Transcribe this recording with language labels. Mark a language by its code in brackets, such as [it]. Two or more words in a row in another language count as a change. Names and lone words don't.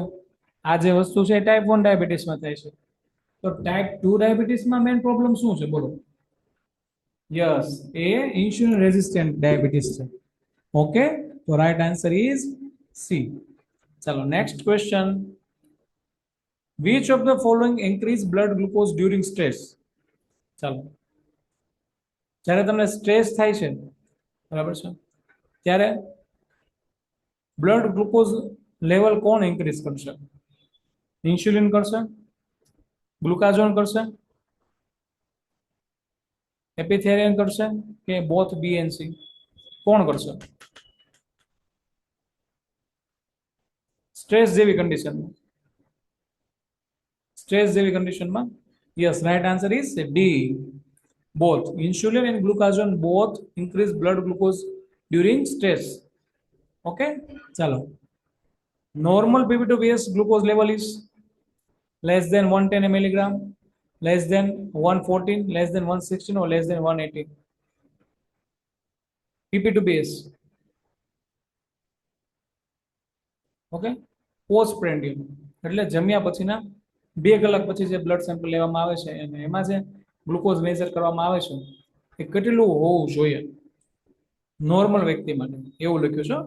[gu] આ જે વસ્તુ છે ટાઈપ 1 ડાયાબિટીસમાં થાય છે. તો ટાઈપ 2 ડાયાબિટીસમાં [en] main problem [gu] શું છે બોલો? યસ, એ [en] insulin resistant diabetes [gu] છે. [en] ઓકે, તો right answer is C. ચાલો, next question. Which of the following increase blood glucose during stress? [gu] ચાલો, જ્યારે તમને સ્ટ્રેસ થાય છે, બરાબર છે, ત્યારે [en] blood glucose level [gu] કોણ ઇન્ક્રીઝ કરશે? ઇન્સ્યુલિન કરશે, ગ્લુકાઝોન કરશે, એપિથેરિયન કરશે કે [en] both B and C? [gu] કોણ કરશે સ્ટ્રેસ જેવી કન્ડિશનમાં? [en] સ્ટ્રેસ જેવી કન્ડિશનમાં yes, right answer is D. both insulin and glucagon both increase blood glucose during stress. Okay, chalo. Normal pp to bs glucose level is less than 110 milligram, less than 114, less than 116, or less than 180. pp to bs. [gu] ઓકે, [en] post prandium [gu] એટલે જમ્યા પછીના 2 કલાક પછી જે [en] blood sample [gu] લેવામાં આવે છે અને એમાં જે ગ્લુકોઝ મેઝર કરવામાં આવે છે એ કેટલું હોવું જોઈએ નોર્મલ વ્યક્તિ માટે એવું લખ્યું છે.